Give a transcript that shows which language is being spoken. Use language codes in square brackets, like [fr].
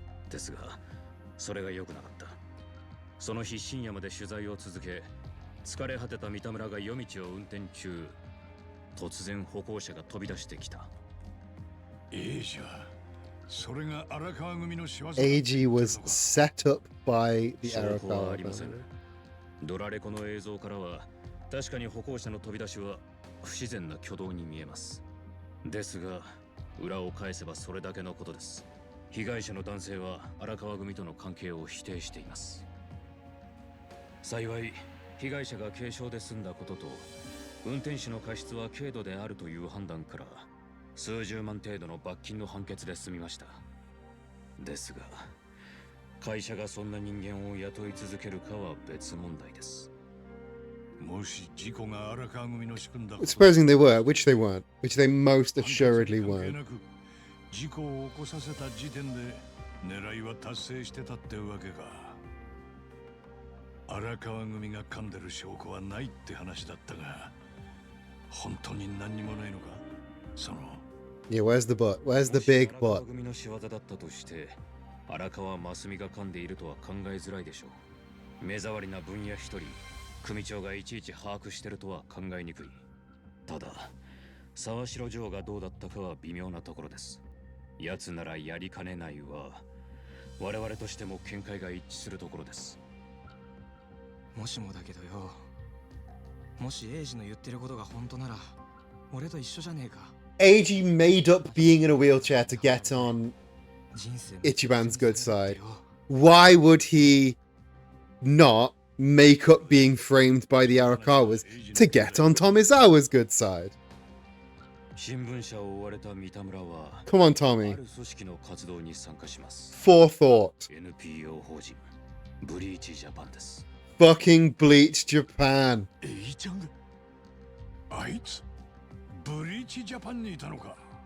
[ja] ですがそれが良くなかった。その日深夜まで取材を続け、疲れ果てた三田村が夜道を運転中、突然歩行者が飛び出してきた。 AG はそれが荒川組の仕業。 [en] AG was set up by the 荒川組。 [ja] ドラレコの映像からは確かに歩行者の飛び出しは不自然な挙動に見えます。ですが裏を返せばそれだけのことです。被害者の男性は荒川組との関係を否定しています。幸い被害者が軽傷で済んだことと運転手の過失は軽度であるという判断から数十万程度の罰金の判決で済みました。ですが会社がそんな人間を雇い続けるかは別問題です。もし事故が荒川組の仕組んだ [en] Supposing they were, which they weren't, which they most assuredly weren't. [ja] 事故を起こさせた時点で狙いは達成してたってわけか。荒川組が噛んでる証拠はないって話だったが、本当に何にもないのか？その [en] Yeah, where's the but? Where's the big [ja] 荒川 [en] but? [ja] 組の仕業だったとして、荒川真澄が噛んでいるとは考えづらいでしょう。目障りな分野一人、組長がいちいち把握してるとは考えにくい。ただ、沢城城がどうだったかは微妙なところです。奴ならやりかねないは、我々としても見解が一致するところです。もしもだけどよ、もしエイジの言ってることが本当なら、俺と一緒じゃねえか。 [en] Eiji made up being in a wheelchair to get on Ichiban's good side. Why would he not make up being framed by the Arakawas to get on Tomizawa's good side? [ja] 新聞社を追われた三田村は [en] Come on, Tommy. [ja] ある組織の活動に参加します。 [en] Forethought. [ja] NPO 法人ブリーチジャパンです。 [en] Fucking Bleach Japan. [ja] エイちゃんがあいつブリーチジャパンにいたのか。